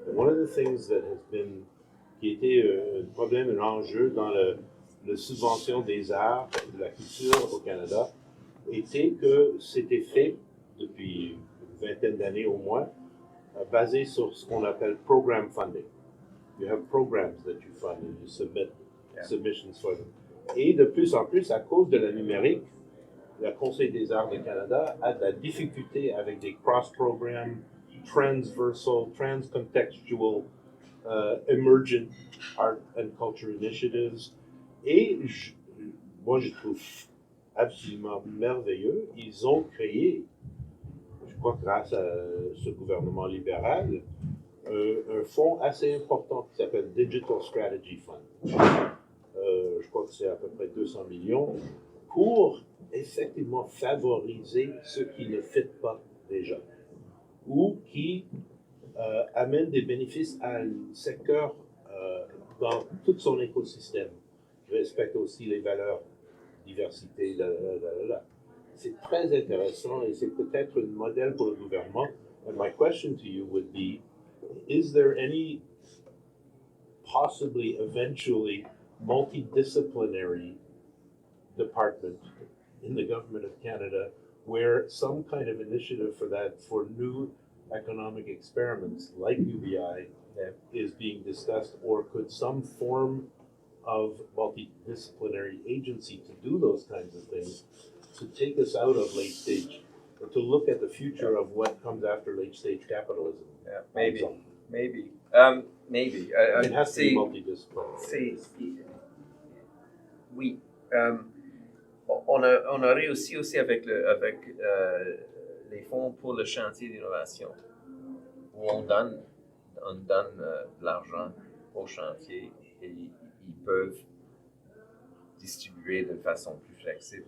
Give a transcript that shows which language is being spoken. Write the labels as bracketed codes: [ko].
[en] One of the things that has been, [fr] qui était un problème, un enjeu dans la subvention des arts et de la culture au Canada, était que c'était fait depuis une vingtaine d'années au moins, basé sur ce qu'on appelle program funding. [en] You have programs that you fund and you submit submissions for them. [fr] Et de plus en plus, à cause de la numérique, le Conseil des arts du Canada a de la difficulté avec des [en] cross-programs, transversal, trans-contextual, emergent art and culture initiatives. [fr] Et moi, je trouve absolument merveilleux. Ils ont créé, je crois grâce à ce gouvernement libéral, un fonds assez important qui s'appelle Digital Strategy Fund. Je crois que c'est à peu près 200 millions pour effectivement favoriser ceux qui ne fit pas déjà ou qui amènent des bénéfices à un secteur dans tout son écosystème. Je respecte aussi les valeurs, diversité, C'est très intéressant et c'est peut-être un modèle pour le gouvernement. [en] And my question to you would be, is there any possibly, eventually, multidisciplinary department in the Government of Canada where some kind of initiative for that, for new economic experiments like UBI, is being discussed, or could some form of multidisciplinary agency to do those kinds of things, to take us out of late stage, or to look at the future of what comes after late stage capitalism? Yeah, maybe. Maybe. It has to be multidisciplinary. [fr] Oui. On a réussi aussi avec les fonds pour le chantier d'innovation, où on donne de l'argent au chantier et ils peuvent distribuer de façon plus flexible.